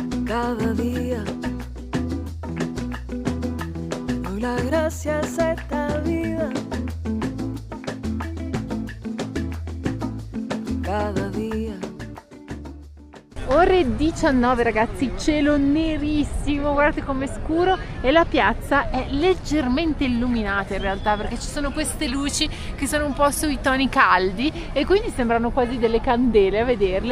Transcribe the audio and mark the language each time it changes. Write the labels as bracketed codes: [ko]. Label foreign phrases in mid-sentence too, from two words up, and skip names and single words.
[es] cada día. Doy las gracias a esta vida. Cada día. [it] Ore 19 ragazzi, cielo nerissimo, guardate com'è scuro e la piazza è leggermente illuminata in realtà perché ci sono queste luci che sono un po' sui toni caldi e quindi sembrano quasi delle candele a vederle.